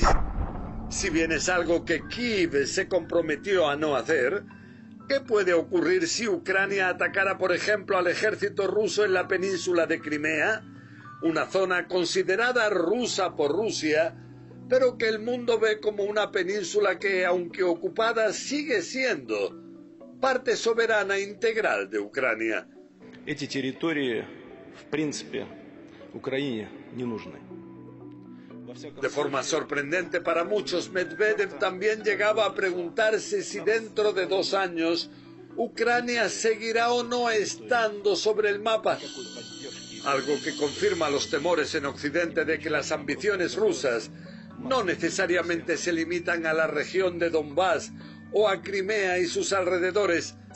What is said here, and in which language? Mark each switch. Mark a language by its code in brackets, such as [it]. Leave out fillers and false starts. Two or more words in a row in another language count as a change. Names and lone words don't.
[es] Si bien es algo que Kiev se comprometió a no hacer, ¿qué puede ocurrir si Ucrania atacara, por ejemplo, al ejército ruso en la península de Crimea, una zona considerada rusa por Rusia, pero que el mundo ve como una península que, aunque ocupada, sigue siendo parte soberana integral de Ucrania? [ru] Эти территории, в принципе, Украине не нужны. [es] De forma sorprendente para muchos, Medvedev también llegaba a preguntarse si dentro de 2 años Ucrania seguirá o no estando sobre el mapa. Algo que confirma los temores en Occidente de que las ambiciones rusas no necesariamente se limitan a la región de Donbass o a Crimea y sus alrededores.